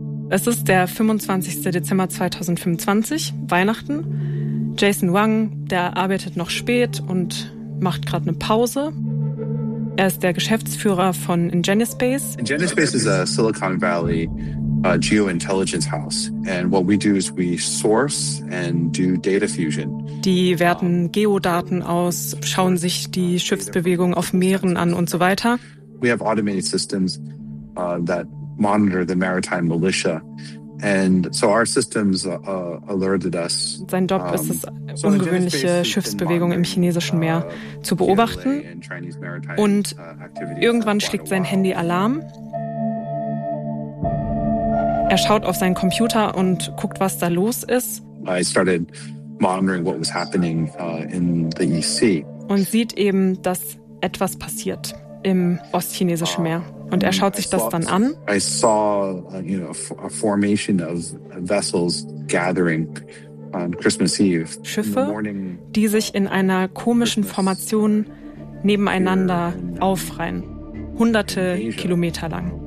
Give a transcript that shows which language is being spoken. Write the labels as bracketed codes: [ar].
[de] Es ist der 25. Dezember 2025, Weihnachten. Jason Wang, der arbeitet noch spät und macht gerade eine Pause. Er ist der Geschäftsführer von Ingenuspace. Ingenuspace ist ein Silicon Valley Geo-Intelligence House. [en] And what we do is we source and do data fusion. [de] Die werten Geodaten aus, schauen sich die Schiffsbewegung auf Meeren an und so weiter. [en] We have automated systems that monitor the maritime militia. And so our systems alerted us. [de] Sein Job ist es, ungewöhnliche Schiffsbewegung im chinesischen Meer zu beobachten. Und irgendwann schlägt sein Handy Alarm. Er schaut auf seinen Computer und guckt, was da los ist. [en] I started monitoring what was happening in the EC. [de] Und sieht eben, dass etwas passiert im Ostchinesischen Meer. Und er schaut sich das dann an. [en] I saw a formation of vessels gathering on Christmas Eve. [de] Schiffe, die sich in einer komischen Formation nebeneinander aufreihen, hunderte Kilometer lang.